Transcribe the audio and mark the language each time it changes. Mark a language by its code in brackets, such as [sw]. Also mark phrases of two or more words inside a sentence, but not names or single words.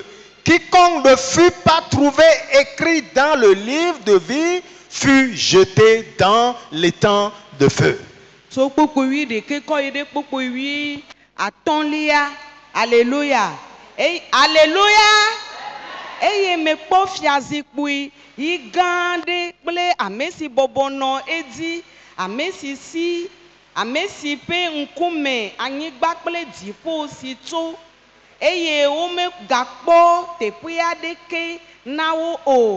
[fr] Quiconque ne fut pas trouvé écrit dans le livre de vie fut jeté dans les temps de feu. Alléluia. Alléluia. [ee] Eye me kpɔ fiazikpui yi gã ɖe kple ame si bɔbɔnɔ edzi, ame si ƒe ŋkume anyigba kple dziƒo si tso, eye womegakpɔ teƒe aɖeke na wo o.